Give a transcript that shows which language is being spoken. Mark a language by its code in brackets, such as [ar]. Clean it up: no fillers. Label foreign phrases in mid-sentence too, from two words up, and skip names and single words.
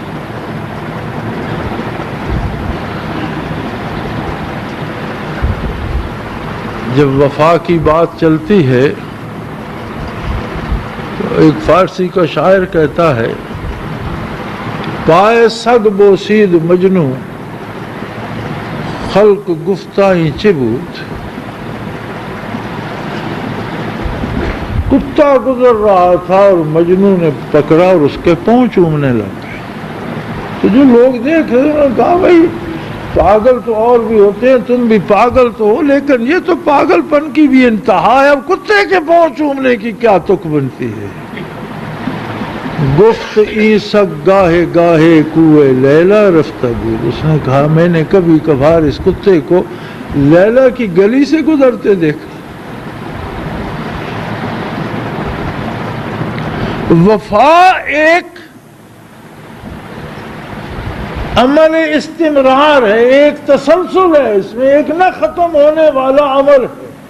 [ur] جب وفا کی بات چلتی ہے تو ایک فارسی کا شاعر کہتا ہے، [fa] پائے سگ بوسید مجنو خلق گفتائی چه بود، [ur] کتا گزر رہا تھا اور مجنو نے پکڑا اور اس کے پاؤں چومنے لگا۔ تو جو لوگ دیکھ رہے ہیں کہا بھائی پاگل تو اور بھی ہوتے ہیں، تم بھی پاگل تو ہو، لیکن یہ تو پاگل پن کی بھی انتہا ہے، اب کتے کے پاؤں چومنے کی کیا تک بنتی ہے؟ [fa] گفت ای سگ گاہے گاہے کوئے لیلا رفتہ بود، [ur] اس نے کہا میں نے کبھی کبھار اس کتے کو لیلا کی گلی سے گزرتے دیکھا۔ وفا ایک عمل استمرار ہے، ایک تسلسل ہے، اس میں ایک نہ ختم ہونے والا عمل ہے۔